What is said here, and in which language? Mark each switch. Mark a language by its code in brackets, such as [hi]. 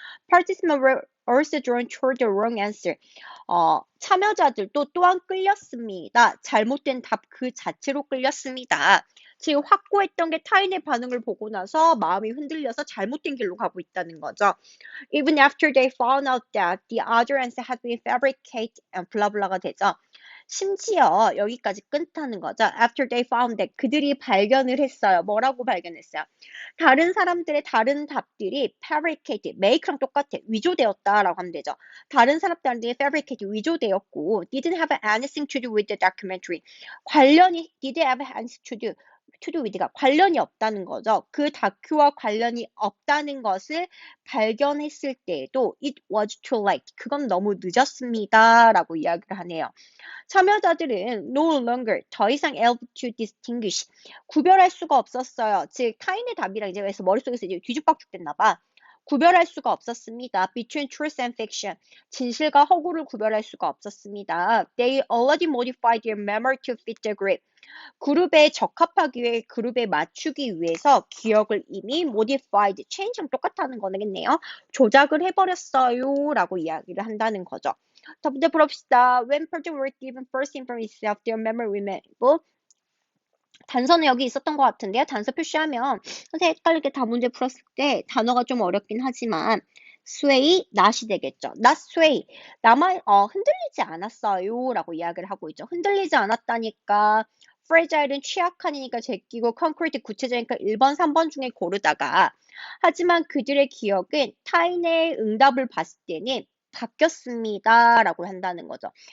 [en] Participants were also drawn toward the wrong answer. [ko] 참여자들도 또한 끌렸습니다. 잘못된 답 그 자체로 끌렸습니다. 즉 확고했던 게 타인의 반응을 보고 나서 마음이 흔들려서 잘못된 길로 가고 있다는 거죠. [en] Even after they found out that the other answer had been fabricated and [ko] 블라블라가 되죠. 심지어 여기까지 끊다는 거죠. [en] After they found that [ko] 그들이 발견을 했어요. 뭐라고 발견했어요? 다른 사람들의 다른 답들이 fabricated, make랑 똑같아. 위조되었다라고 하면 되죠. 다른 사람들한테 [en] fabricated, [ko] 위조되었고 [en] didn't have anything to do with the documentary. [ko] 관련이 [en] didn't have anything to do with가 [ko] 관련이 없다는 거죠. 그 다큐와 관련이 없다는 것을 발견했을 때에도 [en] it was too late. [ko] 그건 너무 늦었습니다. 라고 이야기를 하네요. 참여자들은 [en] no longer [ko] 더 이상 [en] able to distinguish [ko] 구별할 수가 없었어요. 즉 타인의 답이랑 이제 그래서 머릿속에서 이제 뒤죽박죽됐나 봐. 구별할 수가 없었습니다. [en] Between truth and fiction. [ko] 진실과 허구를 구별할 수가 없었습니다. [en] They already modified their memory to fit the group. [ko] 그룹에 적합하기 위해 그룹에 맞추기 위해서 기억을 이미 modified, change랑 똑같다는 거겠네요. 조작을 해버렸어요 라고 이야기를 한다는 거죠. 자, 문제 풀읍시다. [en] When persons were given first information of their memory remember [ko] 단서는 여기 있었던 것 같은데요. 단서 표시하면 선생님 헷갈리게 다 문제 풀었을 때 단어가 좀 어렵긴 하지만 sway, not이 되겠죠. [en] not sway. [ko] 흔들리지 않았어요. 라고 이야기를 하고 있죠. 흔들리지 않았다니까 fragile은 취약하니까 제끼고 concrete 구체적이니까 1번, 3번 중에 고르다가 하지만 그들의 기억은 타인의 응답을 봤을 때는 바뀌었습니다. 라고 한다는 거죠.